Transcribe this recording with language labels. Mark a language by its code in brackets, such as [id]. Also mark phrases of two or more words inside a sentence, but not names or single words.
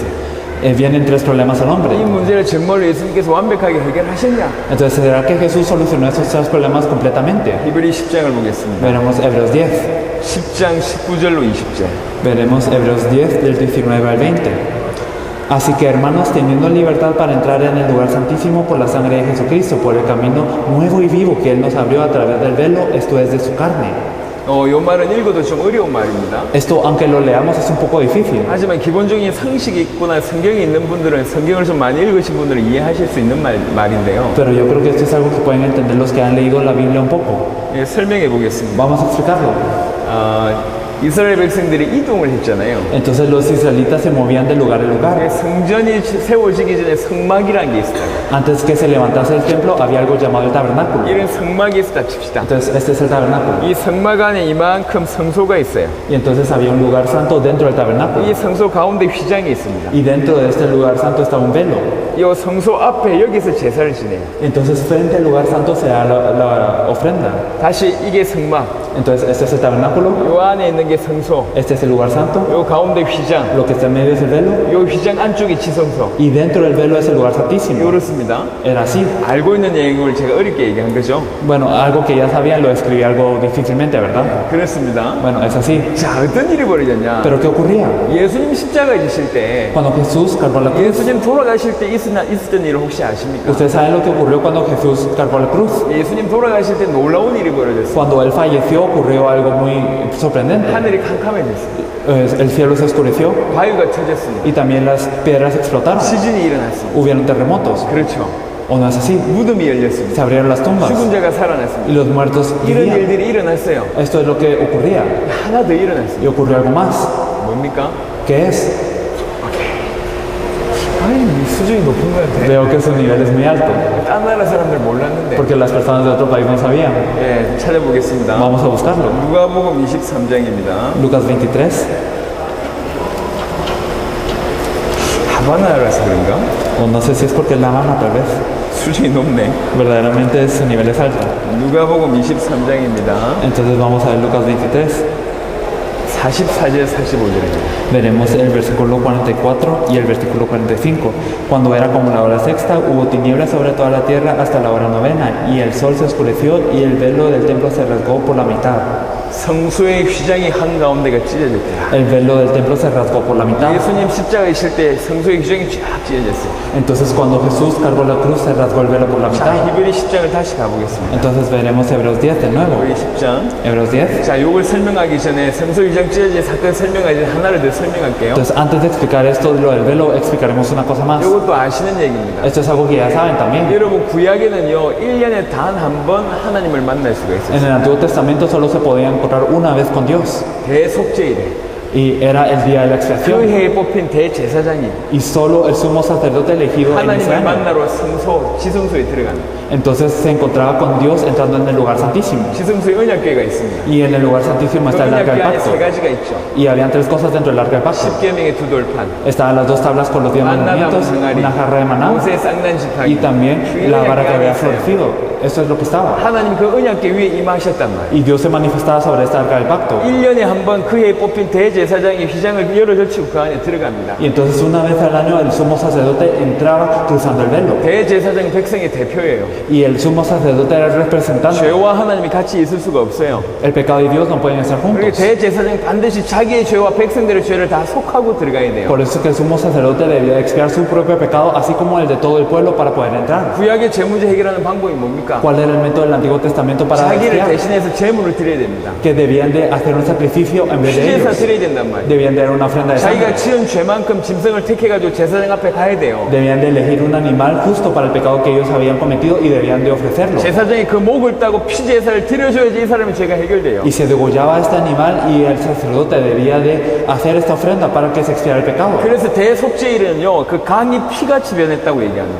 [es] Vienen tres problemas al [ko] 이 [es] hombre. [ko] 문제를 정말로 예수님께서 완벽하게 해결하셨냐? [es] Entonces, ¿será que Jesús solucionó esos tres problemas completamente? [ko] 히브리 10장을 보겠습니다. [es] Veremos Hebreos 10. [ko] 10장 19절로 20절. [es] Veremos Hebreos 10 del 19 al 20. Así que hermanos, teniendo libertad para entrar en el lugar santísimo por la sangre de Jesucristo, por el camino nuevo y vivo que Él nos abrió a través del velo, esto es de su carne. [ko] 요 말은 읽어도 좀 어려운 말입니다. [es] Esto, aunque lo leamos, es un poco difícil. [ko] 하지만 기본적인 상식이 있거나 성경이 있는 분들은 성경을 좀 많이 읽으신 분들은 이해하실 수 있는 말인데요. [es] Pero yo creo que esto es algo que pueden entender los que han leído la Biblia un poco. [ko] 예, 설명해 보겠습니다. [es] Vamos a explicarlo. [ko] 이스라엘 백성들이 이동을 했잖아요. [es] Entonces los israelitas se movían de lugar en lugar. [ko] 성전이 세워지기 전에 성막이라는 게 있어요. [es] Antes que se levantase el templo, había algo llamado el tabernáculo. [ko] 이런 성막이 있었다 칩시다. [es] Entonces este es el tabernáculo. [ko] 이 성막 안에 이만큼 성소가 있어요. [es] Y entonces había un lugar santo dentro del tabernáculo. [ko] 이 성소 가운데 휘장이 있습니다. [es] Y dentro de este lugar santo estaba un velo. [ko] 이 성소 앞에 여기서 제사를 지내요. [es] Entonces frente al lugar santo se da la ofrenda. [ko] 다시 이게 성막, [es] Entonces este es el tabernáculo. [ko] 요 안에 있는 게 성소, [es] Este es el lugar santo. [ko] 요 가운데 휘장, [es] Lo que está en medio es el velo. [ko] 요 휘장 안쪽이 지성소. [es] Y dentro del velo es el lugar santísimo. [ko] 이렇습니다. [es] Era así. [ko] 알고 있는 내용을 제가 어렵게 얘기한 거죠. [es] Bueno, algo que ya sabían lo escribí algo difícilmente, ¿verdad? [ko] 그렇습니다. [es] Bueno, es así. [ko] 자, 어떤 일이 벌어졌냐? [es] Pero ¿qué ocurría? [ko] 예수님 십자가에 지실 때, [es] Cuando Jesús cargó la cruz. [ko] 예수님 돌아가실 때 있었던 일을 혹시 아십니까? [es] Ustedes saben lo que ocurrió cuando Jesús cargó la cruz. [ko] 예수님 돌아가실 때 놀라운 일이 벌어졌어요. [es] Cuando él falleció ocurrió algo muy sorprendente. [ko] 하늘이 캄캄해졌어요. [es] El cielo se oscureció [ko] 바위가 터졌습니다. [es] y también las piedras explotaron. [ko] 지진이 일어났습니다. [es] Hubieron terremotos. [ko] 그렇죠. [es] ¿O no es así? [ko] 무덤이 열렸습니다. [es] Se abrieron las tumbas [ko] 죽은 자가 살아났습니다. [es] y los muertos [ko] 이런 [es] vivían. [ko] 일들이 일어났어요. [es] Esto es lo que ocurría. [ko] 하나 더 일어났습니다. [es] Y ocurrió algo más. [ko] 뭡니까? [es] ¿Qué es? [ko] 아니, 수준이 높은 것 같아. [es] Veo que su nivel es muy alto. [ko] 딴 나라 사람들 몰랐는데. [es] Porque las personas de otro país no sabían. [ko] 예, 찾아보겠습니다. [es] Vamos a buscarlo. [ko] 누가복음 23장입니다. [es] Lucas 23. [ko] 하바나라서 그런가? [es] O no sé si es porque es La Habana, tal vez. [ko] 수준이 높네. [es] Verdaderamente su nivel es alto. [ko] 누가복음 23장입니다. [es] Entonces vamos a ver Lucas 23. [ko] 44절 45절입니다. [es] Veremos el versículo 44 y el versículo 45. Cuando era como la hora sexta, hubo tinieblas sobre toda la tierra hasta la hora novena, y el sol se oscureció y el velo del templo se rasgó por la mitad. [ko] 성소의 휘장이 한가운데가 찢어질 때야. [es] El velo del templo se rasgó por la mitad. [ko] 예수님 십자가에 있을 때 성소의 휘장이 쫙 찢어졌어요. [es] Entonces cuando Jesús cargó la cruz se rasgó el velo por la [ko] 자, [es] mitad. [ko] 히브리 10장을 다시 가보겠습니다. [es] Entonces veremos Hebreos 10 de nuevo. [ko] 히브리 10장. [es] Hebreos 10. [ko] 자, 요걸 설명하기 전에 성소 휘장 찢어진 사건 설명하기 전에 하나를 더 설명할게요. [es] Entonces antes de explicar esto de lo del velo explicaremos una cosa más. [ko] 요것도 아시는 얘기입니다. [es] Esto es algo que ya saben también. [ko] 여러분 구약에는요 1년에 단 한 번 하나님을 만날 수가 [es] En [ko] 있었어요. [es] el Antiguo Testamento solo se podía encontrar una vez con Dios [ko] 대속죄일에 [es] y era el día de la [ko] 그 [es] expiación [ko] 해에 뽑힌 대제사장이 [es] y solo el sumo sacerdote elegido en ese [ko] 하나님을 [es] año. [ko] 만나러 성소 지성소에 들어가는 [es] Entonces se encontraba con Dios entrando en el lugar santísimo [ko] 지성소에 언약궤가 있습니다. [es] y en el lugar santísimo [ko] 그 [es] está el arca del [ko] 언약궤 안에 [es] pacto [ko] 세 가지가 있죠. [es] y habían tres cosas dentro del arca del pacto. [ko] 십계명의 두 돌판, [es] Estaban las dos tablas con los 10 [ko] 만나나무 [es] mandamientos, [ko] 항아리, [es] una jarra de maná [ko] 모세의 쌍난 [es] y [ko] 지팡이, [es] también [ko] 그 [es] la vara que [ko] 언약궤 안에 [es] había [ko] 있어요. [es] florecido. Eso es lo que estaba. [ko] 하나님 그 언약궤 위에 임하셨단 말이에요. [es] Y Dios se manifestaba sobre esta arca del pacto. [ko] 1년에 한 번 그 해에 뽑힌 대제사장이 휘장을 열어젖히고 그 안에 들어갑니다. [es] Y entonces una vez al año el sumo sacerdote entraba cruzando el velo. [ko] 대제사장은 백성의 대표예요. [es] Y el sumo sacerdote era el representante. [ko] 죄와 하나님이 같이 있을 수가 없어요. [es] El pecado y Dios no pueden estar [ko] 그리고 [es] juntos. [ko] 대제사장이 반드시 자기의 죄와 백성들의 죄를 다 속하고 들어가야 돼요. [es] Por eso es que el sumo sacerdote debía expiar su propio pecado, así como el de todo el pueblo, para poder entrar. [ko] 구약의 죄문제 해결하는 방법이 뭡니까? [es] ¿Cuál era el método del Antiguo Testamento para [ko] 자기를 [es] expiar? [ko] 대신해서 제물을 드려야 됩니다. [es] Que debían de hacer un sacrificio en vez de [ko] 피제사 [es] ellos. [ko] 드려야 된단 말이에요. [es] Debían de dar una ofrenda de [ko] 자기가 [es] sangre. [ko] 지은 죄만큼 짐승을 택해가지고 제사장 앞에 가야 돼요. [es] Debían de elegir un animal justo para el pecado que ellos habían cometido y debían de ofrecerlo. [ko] 제사장이 그 목을 따고 피제사를 드려줘야지 이 사람의 죄가 해결돼요. [es] Y se degollaba este animal y el sacerdote debía de hacer esta ofrenda para que se expiara el pecado. [ko] 그래서 대속죄일은요 그 강이 피같이 변했다고 얘기합니다.